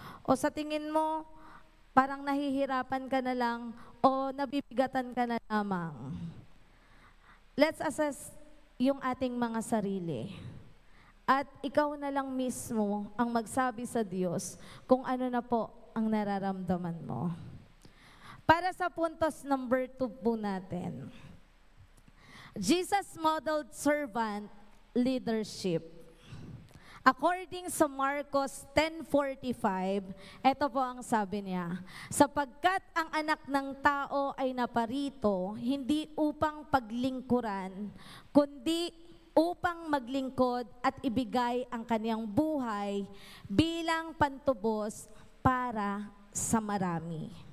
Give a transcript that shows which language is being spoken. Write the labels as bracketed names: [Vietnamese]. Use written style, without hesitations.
[Filipino] O sa tingin mo, parang nahihirapan ka na lang o nabibigatan ka na lamang? [English] Let's assess [Filipino] yung ating mga sarili. At ikaw na lang mismo ang magsabi sa Diyos kung ano na po ang nararamdaman mo. Para sa puntos number 2 po natin. [English] Jesus modeled servant leadership. [Filipino] According sa Marcos 10:45, ito po ang sabi niya, sapagkat ang anak ng tao ay naparito, hindi upang paglingkuran, kundi upang maglingkod at ibigay ang kaniyang buhay bilang pantubos para sa marami.